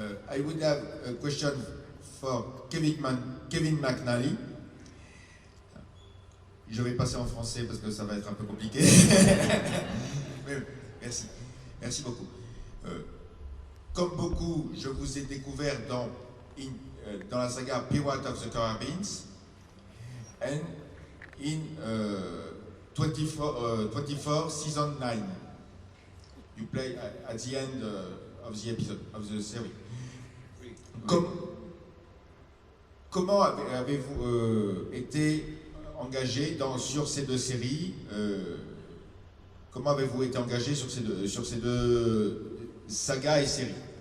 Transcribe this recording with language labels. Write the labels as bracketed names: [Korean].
[English] I would have a question for Kevin McNally. [French] Je vais passer en français parce que ça va être un peu compliqué. Merci. Merci beaucoup. Comme beaucoup, je vous ai découvert dans la saga Pirates of the Caribbean [English] and in 24 season 9. You play at the end of the episode, of the series. [French] Comment avez-vous été engagé sur ces deux séries? Comment avez-vous été engagé sur ces deux sagas et séries?